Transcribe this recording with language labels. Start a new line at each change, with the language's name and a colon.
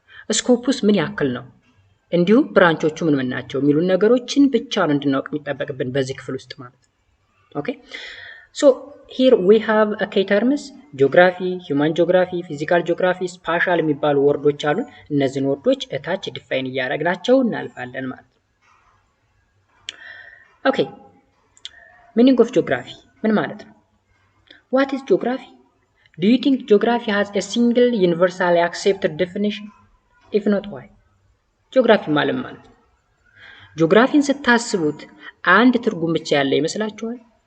Amharic: ስኮፑስ ምን ያክል ነው፣ እንዲሁም ብራንቾቹ ምን ናቸው የሚሉ ነገሮችን ብቻ ነው እንድናውቅ የሚጠበቅብን በዚህ ክፍል ውስጥ ማለት ነው። ኦኬ። ሶ
English: here we have a key terms
Amharic: ጂኦግራፊ፣ ሂውማን ጂኦግራፊ፣ ፊዚካል ጂኦግራፊ፣ ስፓሻል የሚባሉ ወርዶች አሉ። እነዚህን ወርዶች እታች ዲፋይን እያደረግናቸው እናልፋለን ማለት ነው። ኦኬ። ሚኒንግ ኦፍ ጂኦግራፊ ምን ማለት ነው?
English: what is geography? Do you think geography has a single universally accepted definition? If not, why?
Amharic: ጂኦግራፊ ማለት ነው። ጂኦግራፊን ስታስቡት አንድ ትርጉም ብቻ ያለ ይመስላችኋል?